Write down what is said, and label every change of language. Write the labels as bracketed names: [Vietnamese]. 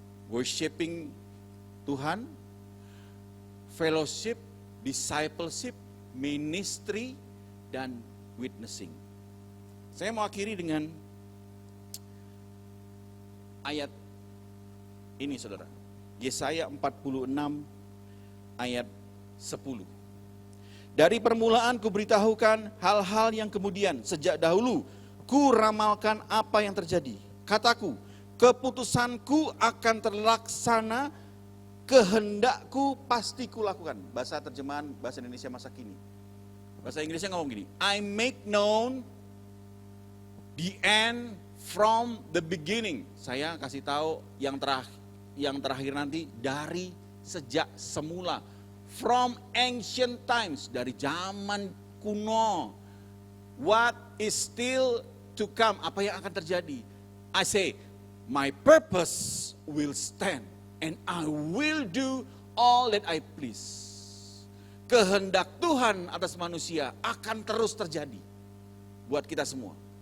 [English] Worshiping Tuhan, fellowship, discipleship, ministry, dan witnessing. [Indonesian] Saya mau akhiri dengan ayat ini saudara. Yesaya 46 ayat 10. Dari permulaan kuberitahukan hal-hal yang kemudian sejak dahulu ku ramalkan apa yang terjadi. Kataku, keputusanku akan terlaksana, kehendakku pasti kulakukan. Bahasa terjemahan bahasa Indonesia masa kini. Bahasa Inggrisnya ngomong gini, [English] I make known the end from the beginning. [Indonesian] Saya kasih tahu yang terakhir nanti dari sejak semula. [English] From ancient times, [Indonesian] dari zaman kuno. [English] What is still to come, [Indonesian] apa yang akan terjadi. [English] I say, my purpose will stand and I will do all that I please. [Indonesian] Kehendak Tuhan atas manusia akan terus terjadi buat kita semua.